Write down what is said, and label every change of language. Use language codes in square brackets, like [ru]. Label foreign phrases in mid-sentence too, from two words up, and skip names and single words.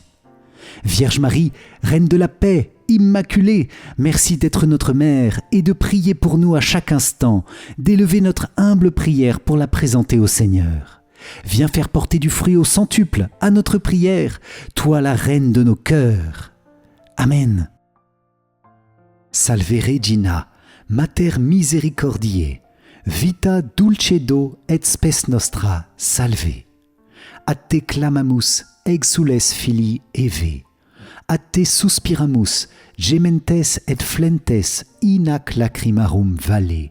[fr] Vierge Marie, Reine de la paix, Immaculée, merci d'être notre Mère et de prier pour nous à chaque instant, d'élever notre humble prière pour la présenter au Seigneur. Viens faire porter du fruit au centuple à notre prière, toi la Reine de nos cœurs. Amen. [la] Salve Regina, Mater Misericordiae, Vita dulcedo et spes nostra, salve. A te clamamus, exules filii Eve. A te suspiramus, gementes et flentes, in ac lacrimarum vale.